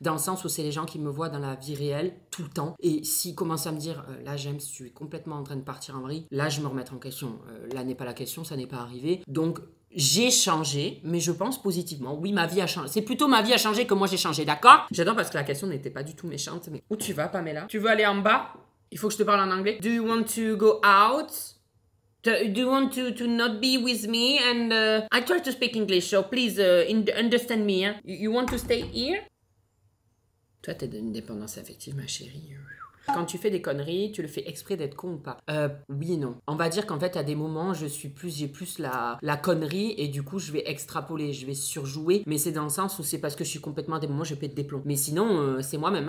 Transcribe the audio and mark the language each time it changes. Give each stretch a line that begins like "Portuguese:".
French: Dans le sens où c'est les gens qui me voient dans la vie réelle, tout le temps. Et s'ils commencent à me dire, là, James, tu es complètement en train de partir en vrille, là, je me remets en question. Là n'est pas la question, ça n'est pas arrivé. Donc, j'ai changé, mais je pense positivement. Oui, ma vie a changé. C'est plutôt ma vie a changé que moi j'ai changé, d'accord? J'adore parce que la question n'était pas du tout méchante. Mais où tu vas, Pamela? Tu veux aller en bas? Il faut que je te parle en anglais.
English: Do you want to go out? Do you want to not be with me? And I try to speak English, so please understand me. Hein? You want to stay here?
French: Toi, t'es d'une dépendance affective, ma chérie. Quand tu fais des conneries, tu le fais exprès d'être con ou pas? Oui et non. On va dire qu'en fait, à des moments, j'ai plus la connerie et du coup, je vais extrapoler, je vais surjouer. Mais c'est dans le sens où c'est parce que je suis complètement, à des moments, je pète des plombs. Mais sinon, c'est moi-même.